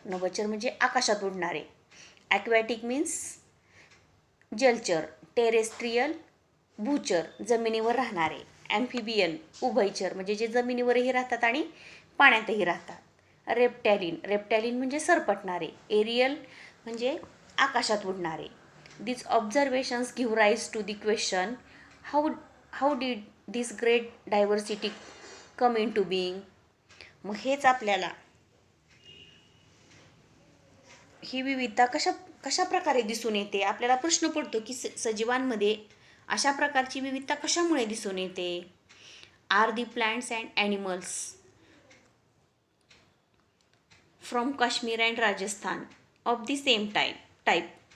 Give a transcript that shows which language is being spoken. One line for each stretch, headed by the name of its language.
Marathi: नभचर म्हणजे आकाशात उडणारे.
English: aquatic means
Marathi: जलचर, टेरेस्ट्रियल भूचर जमिनीवर राहणारे, ॲम्फिबियन उभयचर म्हणजे जे जमिनीवरही राहतात आणि पाण्यातही राहतात. रेप्टॅलिन म्हणजे सरपटणारे. एरियल म्हणजे आकाशात उडणारे.
English: These observations give rise to the question, how did this great diversity come into being?
Marathi: मग हेच आपल्याला ही विविधता कशा प्रकारे दिसून येते. आपल्याला प्रश्न पडतो की सजीवांमध्ये अशा प्रकारची विविधता कशामुळे दिसून येते.
English: Are the plants and animals from Kashmir and Rajasthan of the same type.